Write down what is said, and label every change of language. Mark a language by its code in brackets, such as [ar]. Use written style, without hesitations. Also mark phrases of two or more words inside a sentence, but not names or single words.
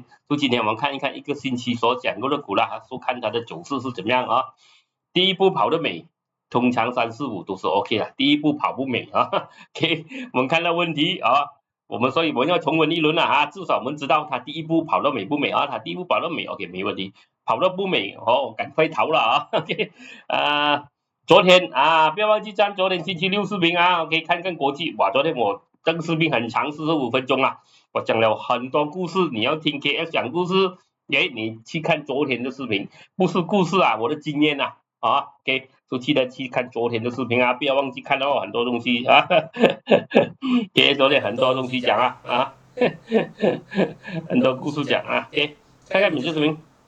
[zh] 就今天我们看一看一个星期所講過的股啦，說看它的走勢是怎麼樣啊？第一步跑得美，通常3、4、5都是 OK 的。第一步跑不美啊 ，OK， 我們看到問題啊，所以我們要重溫一輪了啊，至少我們知道它第一步跑得美不美啊？它第一步跑得美 ，OK，沒問題。跑得不美哦，趕快逃了啊 ，OK， 昨天啊，不要忘記站昨天星期六視頻啊 ，OK， 看看國際，哇，昨天我這個視頻很長，45分鐘啦，我講了很多故事，你要聽 KS 講故事，你去看昨天的視頻，不是故事啊，我的經驗啊，啊 ，OK， 就記得去看昨天的視頻啊，不要忘記看到很多東西啊，OK， 昨天很多東西講啊，很多故事講啊 ，OK， 看看你這視頻。